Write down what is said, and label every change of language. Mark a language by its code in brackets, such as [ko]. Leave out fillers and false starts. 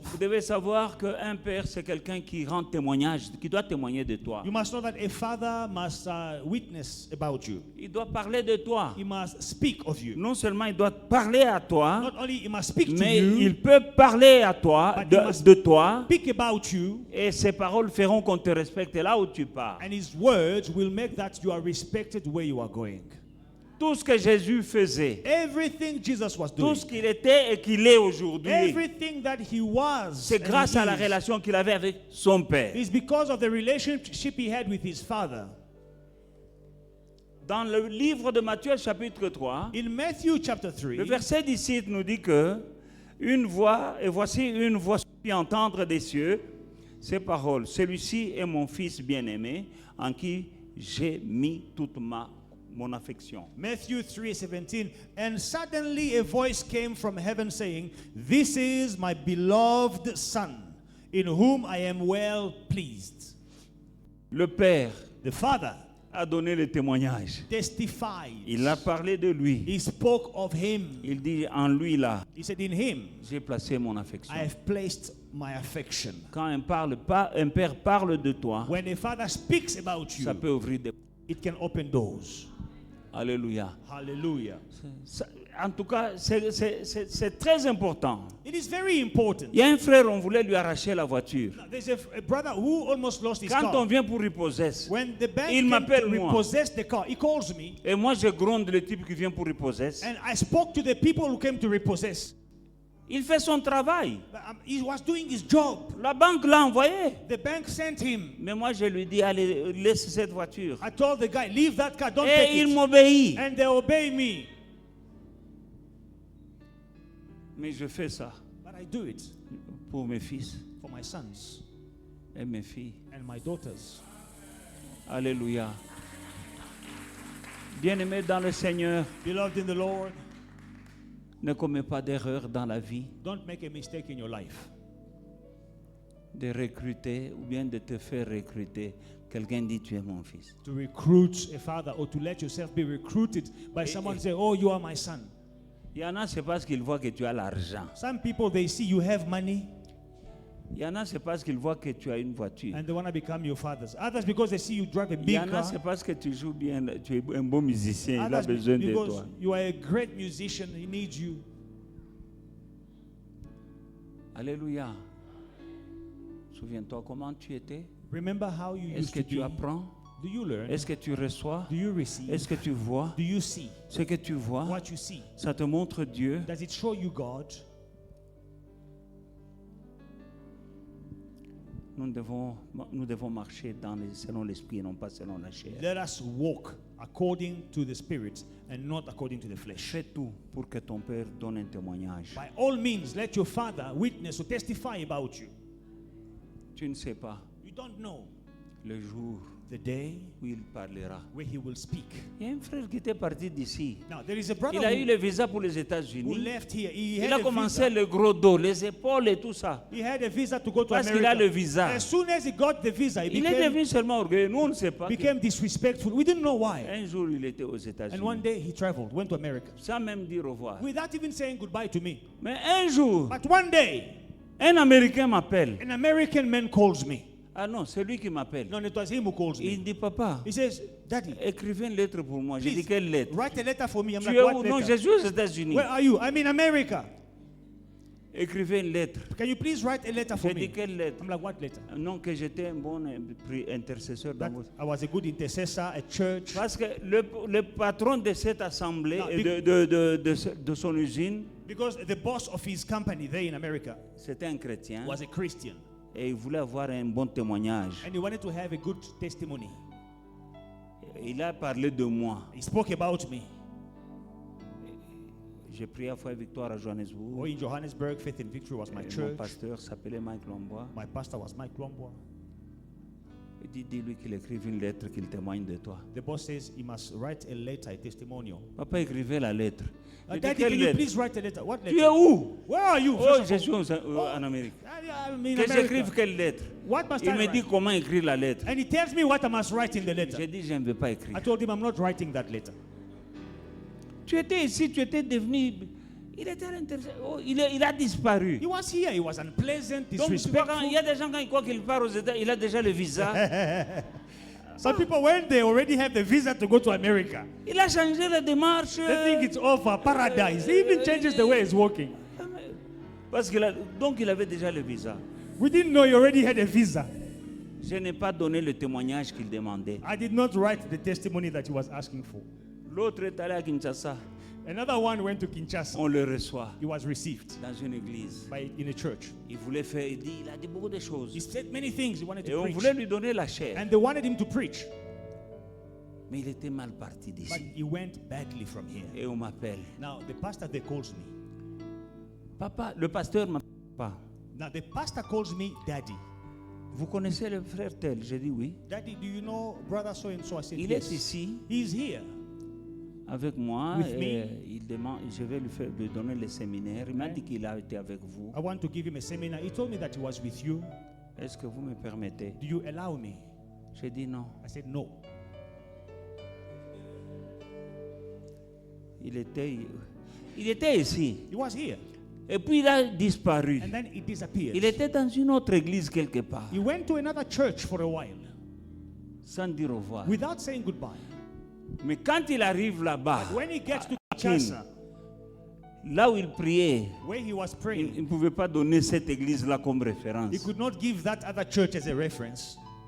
[fr] Vous devez savoir qu'un père, c'est quelqu'un qui rend témoignage, qui doit témoigner de toi. [en] You must know that a father must witness about you. [fr] Il doit parler de toi. [en] He must speak of you. [fr] Non seulement il doit parler à toi, [en] Not only he must speak to [fr] mais [en] you, [fr] il peut parler à toi, [en] But he must- [fr] de toi, [en] speak about you, [fr] et ses paroles feront qu'on te respecte là où tu pars. [en] and his words will make that you are respected where you are going. [fr] Tout ce que Jésus faisait, [en] Everything Jesus was [fr] tout [en] doing, [fr] ce qu'il était et qu'il est aujourd'hui, [en] everything that he was, [fr] c'est [en] and [fr] grâce [en] he [fr] à la [en] is, [fr] relation qu'il avait avec son Père. [en] is because of the relationship he had with his father. [fr] Dans le livre de Matthieu chapitre 3, [en] In Matthew chapter 3, [fr] le verset d'ici nous dit que une voix, et voici une voix fit entendre des cieux ces paroles. Celui-ci est mon fils bien-aimé en qui j'ai mis toute mon affection. [en] Matthew 3:17, and suddenly a voice came from heaven saying, "This is my beloved son, in whom I am well pleased." [fr] Le Père [en] The Father [fr] a donné le témoignage. [en] testified. [fr] Il a parlé de lui. [en] He spoke of him. [fr] Il dit en lui là, [en] He said, "In him [fr] j'ai placé mon affection. [en] I have placed my affection." [fr] Quand un père parle de toi, [en] When a father speaks about [fr] ça [en] you, [fr] peut ouvrir des... [en] it can open doors. [fr] Alléluia. [en] Hallelujah. [fr] En tout cas, c'est très important. [en] It is very important. [fr] Il y a un frère, on voulait lui arracher la voiture. [en] There's a brother who almost lost his [fr] Quand on [en] car. [fr] vient pour repossess, [en] When the bank [fr] Il [en] came [fr] m'appelle [en] to [fr] moi. [en] repossess the car, he calls me, [fr] et moi je gronde le type qui vient pour repossess, [en] and I spoke to the people who came to repossess. [fr] il fait son travail. [en] He was doing his job. [fr] La banque l'a envoyé. [en] The bank sent him. [fr] Mais moi je lui dis, allez, laisse cette voiture. [en] I told the guy, leave that car, don't [fr] Et [en] take [fr] il [en] it. [fr] m'obéit. [en] And they obey me. [fr] Mais je fais ça [en] But I do it [fr] pour mes fils [en] for my sons [fr] et mes filles. [en] and my daughters. [fr] Alléluia. Bien-aimés dans le Seigneur, [en] Beloved in the Lord, [fr] ne commets pas d'erreur dans la vie [en] don't make a mistake in your life. [fr] de recruter ou bien de te faire recruter. Quelqu'un dit, tu es mon fils. [en] To recruit a father or to let yourself be recruited by someone say, "Oh, you are my son." [fr] Il y en a, c'est parce qu'ils voient que tu as l'argent. [en] Some people, they see you have money [fr] Il y en a, c'est parce qu'ils voient que tu as une voiture. [en] and they want to become your fathers. Others, because they see you drive a [fr] Il y [en] big [fr] en a, [en] car. [fr] c'est parce que tu joues bien, tu es un bon musicien, il a [en] Others, [fr] besoin de [en] because [fr] toi. [en] you are a great musician, he needs you. [fr] Alléluia. Souviens-toi comment tu étais. [en] Remember how you [fr] Est-ce [en] used [fr] que [en] to [fr] tu [en] be. [fr] apprends? [en] Do you learn? [fr] Est-ce que tu reçois? [en] Do you receive? [fr] Est-ce que tu vois? [en] Do you see [fr] Ce que tu vois, [en] what you see? [fr] ça te montre Dieu. [en] Does it show you God? [fr] Nous devons marcher selon l'esprit et non pas selon la chair. [en] Let us walk according to the Spirit and not according to the flesh. [fr] Fais tout pour que ton Père donne un témoignage. [en] By all means, let your father witness or testify about you. [fr] Tu ne sais pas [en] You don't know [fr] le jour [en] the day [fr] où il parlera. [en] where he will speak. [fr] Il y a un frère qui était parti d'ici. [en] Now, there is a brother [fr] Il a eu [en] who [fr] le visa pour les [en] who [fr] États-Unis. [en] left here. He [fr] Il [en] had [fr] a commencé [en] a visa. [fr] le gros dos, les épaules et tout ça. [en] He had a visa to go to [fr] Parce qu'il [en] America. [fr] a le visa. [en] As soon as he got the visa, he [fr] Il est devenu seulement orgueilleux. Nous, on ne sait pas. [en] became disrespectful. We didn't know why. [fr] Un jour, il était aux [en] And one [fr] États-Unis. [en] day he traveled, went to America, [fr] Sans même dire au revoir. [en] without even saying goodbye to me. [fr] Mais un jour, [en] But one day, [fr] un Américain m'appelle. [en] an American man calls me. [fr] Ah non, c'est lui qui m'appelle. [en] No, it was him who calls [fr] Il [en] me. [fr] dit, papa, [en] He says, "Daddy, [fr] écrivez une lettre pour moi. J'ai dit, [en] please [fr] quelle lettre? [en] write a letter for me." I'm [fr] Tu [en] like, [fr] es [en] "What [fr] où? Non, [en] letter? [fr] je suis aux États-Unis. [en] Where are you? I'm in America. [fr] Écrivez une lettre. [en] Can you please write a letter for [fr] J'ai dit, [en] me?" [fr] quelle lettre? [en] I'm like, "What letter?" [fr] Non, que j'étais un bon intercesseur dans [en] That [fr] votre... [en] I was a good intercessor at church. [fr] Parce que le patron de cette assemblée Non, et de son usine, [en] Because the boss of his company there in America [fr] c'était un chrétien. [en] was a Christian. [fr] Et il voulait avoir un bon témoignage. [en] And he wanted to have a good testimony. [fr] Il a parlé de moi. [en] He spoke about me. [fr] J'ai prié à Foi et Victoire à Johannesburg. [en] Oh, in Johannesburg, Faith and Victory was my [fr] Et mon [en] church. [fr] pasteur s'appelait Mike Lombois. [en] My pastor was Mike Lomboa. [fr] Il dit, dis-lui qu'il écrive une lettre, qu'il témoigne de toi. [en] The boss says he must write a letter, a testimonial. [fr] Papa écrivait la lettre. J'ai dit, [en] Daddy, [fr] quelle [en] can you [fr] lettre? [en] please write a letter? What [fr] Tu es [en] letter? [fr] où? [en] Where are you? Oh, First of [fr] je [en] all, [fr] suis en Amérique. [en] I'm in [fr] Que [en] America. [fr] j'écrive quelle lettre? [en] What must [fr] Il [en] I [fr] me dit [en] write? [fr] comment écrire la lettre. [en] And he tells me what I must write in the letter. [fr] J'ai dit, je ne veux pas écrire. [en] I told him I'm not writing that letter. [fr] Tu étais ici, tu étais devenu... Il était à l'intérieur. Oh, il a disparu. [en] He was here. He was unpleasant, [fr] Donc, tu vois, [en] disrespectful. [fr] il y a des gens, quand ils croient qu'il part aux États, il a déjà le visa. [en] Some people, when they already have the visa to go to America, [fr] Il a changé la démarche. [en] they think it's over, paradise. He even changes the way he's walking. [fr] Parce donc, il avait déjà le visa. [en] We didn't know he already had a visa. [fr] Je n'ai pas donné le témoignage qu'il demandait. [en] I did not write the testimony that he was asking for. [fr] L'autre est allé à Kinshasa. [en] Another one went to Kinshasa. [fr] On le reçoit [en] He was received [fr] dans une église. [en] in a church. [fr] Il voulait faire, il a dit beaucoup de choses. [en] He said many things. He wanted [fr] Et [en] to [fr] on [en] preach. [fr] voulait lui donner la chair. [en] And they wanted him to preach. [fr] Mais il était mal parti [en] But [fr] d'ici. [en] he went badly from here. [fr] Et on m'appelle. [en] Now, the pastor there calls me. [fr] Papa, le pasteur m'appelle. Papa, [en] Now, the pastor calls me daddy. [fr] vous connaissez le frère tel? J'ai dit oui. [en] Daddy, do you know brother so and so? I said, [fr] Il [en] yes. [fr] est ici [en] He's here. [fr] avec moi. [en] With [fr] Et [en] me. [fr] il demande, je vais lui donner le séminaire. Il m'a dit qu'il a été avec vous. [en] I want to give him a seminar. He told me that he was with you. [fr] Est-ce que vous me permettez? [en] Do you allow me? [fr] J'ai dit non. [en] I said, no. [fr] Il était ici. [en] He was here. [fr] Et puis il a disparu. [en] And then he disappeared. [fr] Il était dans une autre église quelque part. [en] He went to another church for a while [fr] Sans dire au revoir. [en] without saying goodbye. [fr] Mais quand il arrive là-bas, [en] When he gets to Kinshasa, [fr] là où il priait, [en] where he was [fr] il [en] praying, [fr] ne pouvait pas donner cette église-là comme référence. [en] he could not give that other church as a reference.